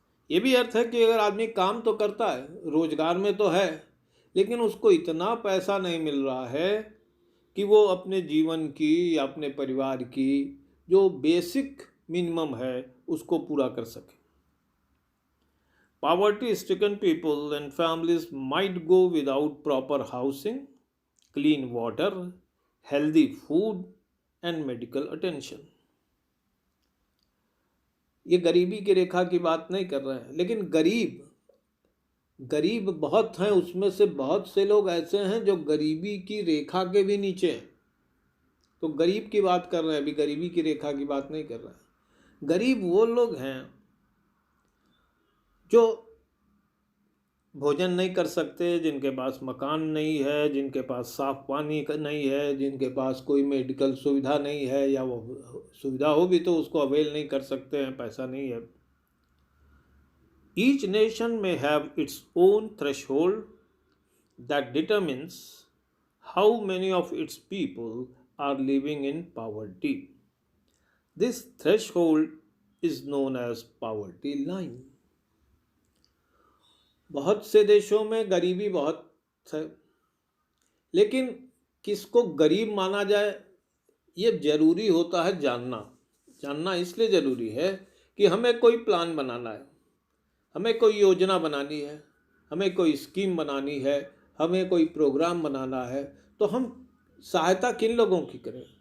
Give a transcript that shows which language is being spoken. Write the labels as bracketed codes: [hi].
[hi] ये भी अर्थ है कि अगर आदमी काम तो करता है, रोजगार में तो है, लेकिन उसको इतना पैसा नहीं मिल रहा है कि वो अपने जीवन की या अपने परिवार की जो बेसिक मिनिमम है उसको पूरा कर सके। [en] Poverty stricken people and families might go without proper housing, clean water, healthy food and medical attention। [hi] ये गरीबी की रेखा की बात नहीं कर रहे हैं, लेकिन गरीब बहुत हैं। उसमें से बहुत से लोग ऐसे हैं जो गरीबी की रेखा के भी नीचे हैं। तो गरीब की बात कर रहे हैं, अभी गरीबी की रेखा की बात नहीं कर रहे हैं। गरीब वो लोग हैं जो भोजन नहीं कर सकते, जिनके पास मकान नहीं है, जिनके पास साफ पानी नहीं है, जिनके पास कोई मेडिकल सुविधा नहीं है, या वो सुविधा हो भी तो उसको अवेल नहीं कर सकते हैं, पैसा नहीं है। [en] Each nation may have its own threshold that determines how many of its people are living in poverty. This threshold is known as poverty line। [hi] बहुत से देशों में गरीबी बहुत है, लेकिन किसको गरीब माना जाए ये ज़रूरी होता है जानना इसलिए ज़रूरी है कि हमें कोई प्लान बनाना है, हमें कोई योजना बनानी है, हमें कोई स्कीम बनानी है, हमें कोई प्रोग्राम बनाना है, तो हम सहायता किन लोगों की करें।